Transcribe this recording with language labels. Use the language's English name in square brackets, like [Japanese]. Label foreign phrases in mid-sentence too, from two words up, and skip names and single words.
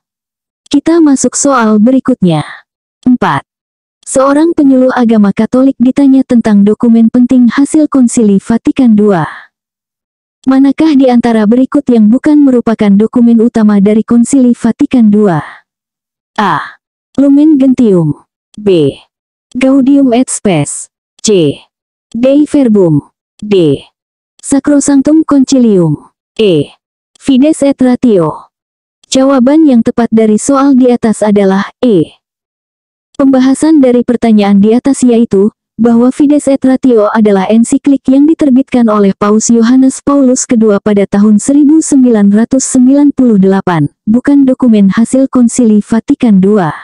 [Indonesian] Kita masuk soal berikutnya. 4. Seorang penyuluh agama Katolik ditanya tentang dokumen penting hasil Konsili Vatikan II. Manakah di antara berikut yang bukan merupakan dokumen utama dari Konsili Vatikan II? A. Lumen Gentium. B. Gaudium et Spes. C. Dei Verbum. D. Sacrosanctum Concilium. E. Fides et Ratio. Jawaban yang tepat dari soal di atas adalah E. Pembahasan dari pertanyaan di atas yaitu, bahwa Fides et Ratio adalah ensiklik yang diterbitkan oleh Paus Yohanes Paulus II pada tahun 1998, bukan dokumen hasil Konsili Vatikan II.